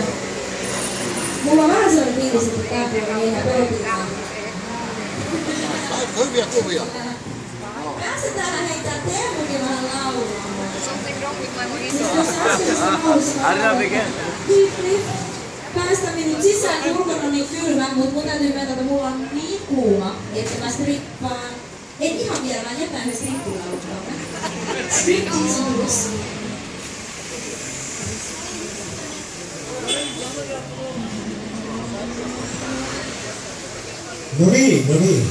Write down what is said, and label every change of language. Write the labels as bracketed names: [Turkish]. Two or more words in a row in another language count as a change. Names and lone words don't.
[Finnish] Mulla on vähän sellainen fiilis, että tämä ei ihan pelottikaan. Hyviä kuvia. Pääsetään heittää Teemukin vähän laulamaan. [English] Something wrong with my monitor. How did that begin? [Finnish] päästä minut sisään, kun ulkona on niin kylmä, mutta mun täytyy myöntää, että mulla on niin kuuma, että mä strippaan. En ihan vielä, mä jätän yhden strippilaulun tuonne. [English] Striptease blues. [Finnish] No niin.